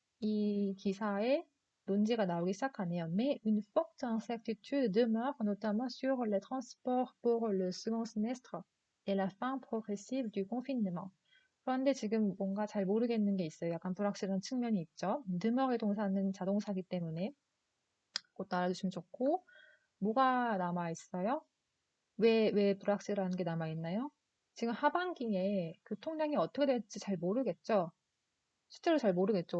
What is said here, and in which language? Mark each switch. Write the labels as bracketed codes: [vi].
[ko] 이 기사에 논지가 나오기 시작하네요. [fr] Mais une forte incertitude demeure, notamment sur les transports pour le second semestre et la fin progressive du confinement. [ko] 그런데 지금 뭔가 잘 모르겠는 게 있어요. 약간 불확실한 측면이 있죠. 드머의 동사는 자동사기 때문에 꼭 알아두시면 좋고, 뭐가 남아있어요? 왜 불확실한 게 남아있나요? 지금 하반기에 교통량이 어떻게 될지 잘 모르겠죠? 실제로 잘 모르겠죠.